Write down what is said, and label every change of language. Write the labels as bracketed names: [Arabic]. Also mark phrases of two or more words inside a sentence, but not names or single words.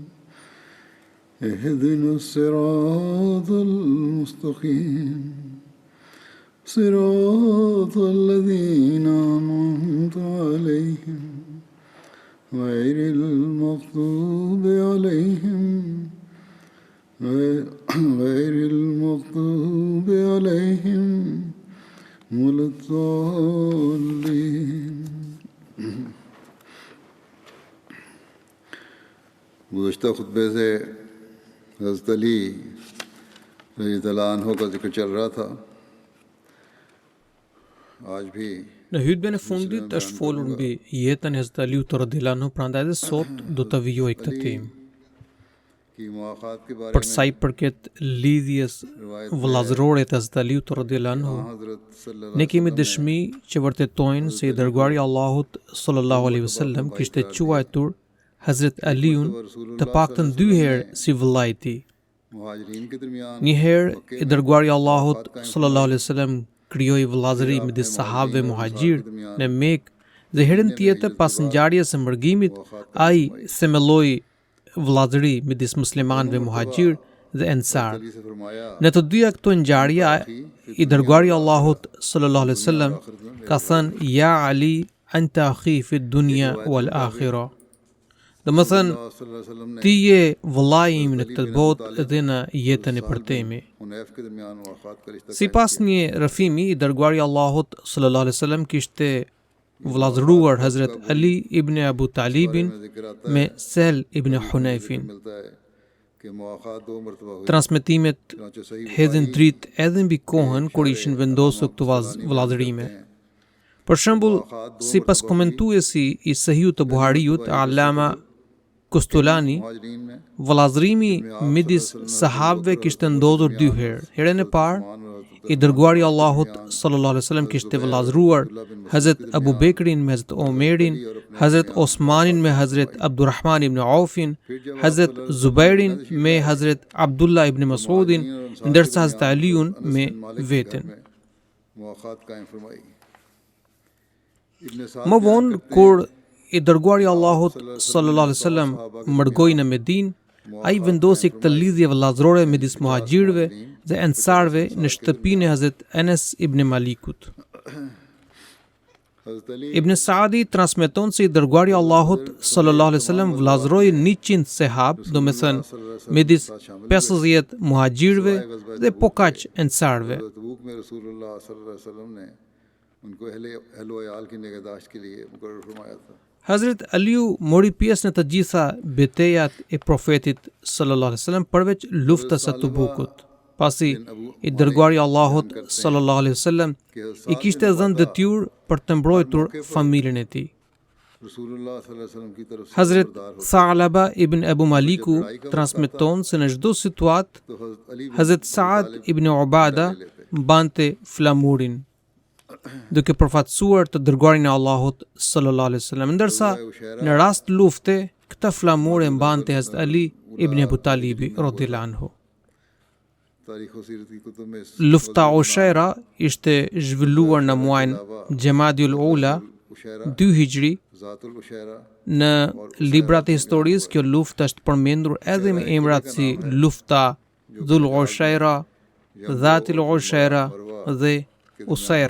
[Arabic] اهدنا الصراط المستقيم صراط الذين أنعمت عليهم غير المغضوب عليهم ولا الضالين. [Urdu] گزشتہ خطبے سے حضرت علی [Arabic] رضي الله عنه [Urdu] کا ذکر چل رہا تھا. آج بھی [Albanian] Në hutben e fundit është folur mbi jetën e Hazrat Aliut [Arabic] رضي الله عنه, [Albanian] prandaj edhe sot do të vijoj këtë temë. [Urdu] کہ مؤاخات کے بارے [Albanian] Për sa i përket lidhjes vëllazërore të Hazrat Aliut [Arabic] رضي الله عنه, [Urdu] حضرت صلی اللہ [Albanian] ne kemi dëshmi që vërtetojnë se i dërguari i Allahut [Arabic] صلى الله عليه وسلم [Albanian] kishte quajtur Hazrat Aliun të paktën 2 herë si vëllai i tij. [Urdu] مہاجرین کے درمیان [Albanian] Një herë i dërguari i Allahut [Arabic] صلى الله عليه وسلم [Albanian] krijoi vëllazëri midis sahabëve muhaxhir në Mekë dhe herën tjetër pas ngjarjes së mërgimit ai themelloi vëllazëri midis muslimanëve muhaxhir dhe ensar. [Urdu] علی سے فرمایا [Albanian] Në të dyja këto ngjarje i dërguari i Allahut [Arabic] صلى الله عليه وسلم [Albanian] ka thënë [Arabic] يا علي أنت أخي في الدنيا والآخرة. [Albanian] Domethënë [Arabic] صلى الله عليه وسلم [Urdu] نے [Albanian] ti je vëllai im në këtë botë dhe në jetën e përtemi. [Urdu] حنیف کے درمیان ملاقات کا رشتہ [Albanian] Sipas një rrëfimi i dërguari i Allahut [Arabic] صلى الله عليه وسلم [Albanian] kishte vëllazëruar Hazrat Ali ibn Abu Talibin [Urdu] ذکر آتا [Albanian] me Sahl ibn Hunayfin. [Urdu] ملتا ہے کہ مؤاخات 2 مرتبہ ہوئی. [Albanian] Transmetimet [Urdu] چنانچہ صحیح [Albanian] hedhin dritë edhe mbi kohën kur ishin vendosur këto vëllazërime. Për shembull, sipas komentuesi i Sahihut të Buhariut, Allama Kostolani, [Urdu] مہاجرین میں [Albanian] vëllazërimi midis sahabëve kishte ndodhur 2 herë. Herën e parë, i dërguari i Allahut [Arabic] صلى الله عليه وسلم [Albanian] kishte vëllazëruar Hazrat Abu Bekrin me Hazrat Omerin, Hazrat Osmanin me Hazrat Abdurrahman ibn Aufin, Hazrat Zubairin me Hazrat Abdullah ibn Mas'udin, ndërsa Hazrat Aliun me veten. [Urdu] مؤاخات قائم فرمائی۔ ابن سعد [Albanian] Më vonë kur i dërguari i Allahut [Arabic] صلى الله عليه وسلم [Albanian] mërgoi në Medinë, ai vendosi këtë lidhje vëllazërore midis muhaxhirëve dhe ensarëve në shtëpinë e Hazrat Anas ibn Malikut. [Urdu] حضرت علی [Albanian] Ibn Saadi transmeton se i dërguari i Allahut [Arabic] صلى الله عليه وسلم [Albanian] vëllazëroi 100 sehab, domethënë midis 50 muhaxhirëve dhe po kaq ensarëve. [Urdu] تبوک میں رسول اللہ [Arabic] صلى الله عليه وسلم [Urdu] نے ان کو اہل و عیال کی نگہداشت کے لیے مقرر فرمایا تھا. [Albanian] Hazrat Aliu mori pjesë në të gjitha betejat e profetit [Arabic] صلى الله عليه وسلم [Albanian] përveç luftës së Tubukut. Pasi i dërguari i Allahut [Arabic] صلى الله عليه وسلم [Albanian] i kishte dhënë detyrë për të mbrojtur familjen e tij. [Urdu] رسول اللہ [Arabic] صلى الله عليه وسلم [Urdu] کی طرف سے [Albanian] Hazrat Tha'laba ibn Abu Maliku transmeton se në çdo situatë [Urdu] تو حضرت علی [Albanian] Hazrat Saad ibn Ubada mbante flamurin duke përfaqësuar të dërguarin e Allahut [Arabic] صلى الله عليه وسلم, [Albanian] ndërsa në rast lufte këtë flamur e mbante Hazrat Ali ibn Abu Talibi [Arabic] رضي الله عنه. [Urdu] تاریخ اور سیرت کی کتب میں [Albanian] Lufta Ushaira ishte zhvilluar në muajin Jemadiul Ula 2 Hijri Zatul Ushaira në librat e historisë kjo luftë është përmendur edhe me emrat si lufta Dhul Ushaira, Dhatil Ushaira dhe Usaira.